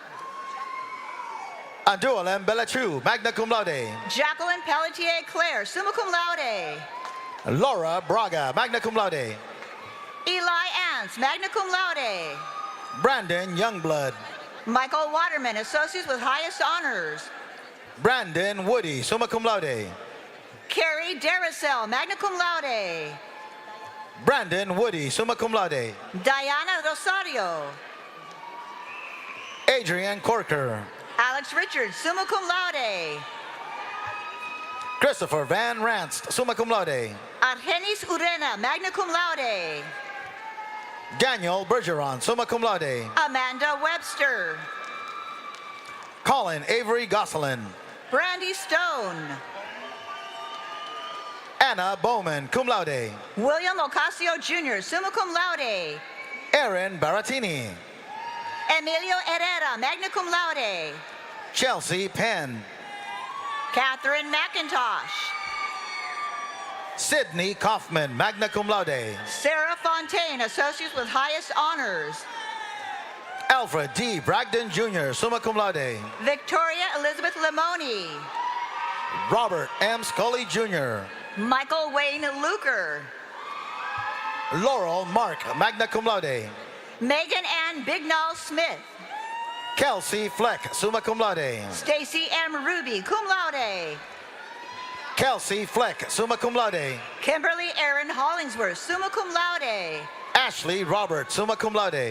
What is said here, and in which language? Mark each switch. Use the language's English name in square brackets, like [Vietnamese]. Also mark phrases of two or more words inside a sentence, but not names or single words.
[Latin] Andualem Belachu, magna cum laude. Jacqueline Pelletier Claire, summa cum laude. Laura Braga, magna cum laude. Eli Ants, magna cum laude. Brandon Youngblood. [English] Michael Waterman, Associates with highest honors. [Latin] Brandon Woody, summa cum laude. Carrie Daracel, magna cum laude. Brandon Woody, summa cum laude. Diana Rosario. Adrian Corker. Alex Richards, summa cum laude. Christopher Van Ranst, summa cum laude. Argenis Urena, magna cum laude. Daniel Bergeron, summa cum laude. Amanda Webster. Colin Avery Gosselin. Brandy Stone. Anna Bowman, cum laude. William Ocasio Jr., summa cum laude. Aaron Baratini. Emilio Herrera, magna cum laude. Chelsea Penn. Catherine McIntosh. Sydney Kaufman, magna cum laude. [English] Sarah Fontaine, Associates with highest honors. [Latin] Alfred D. Bragdon Jr., summa cum laude. Victoria Elizabeth Limoni. Robert M. Scully Jr. Michael Wayne Luker. Laurel Mark, magna cum laude. Megan Ann Bignall Smith. Kelsey Fleck, summa cum laude. Stacy M. Ruby, cum laude. Kelsey Fleck, summa cum laude. Kimberly Aaron Hollingsworth, summa cum laude. Ashley Robert, summa cum laude.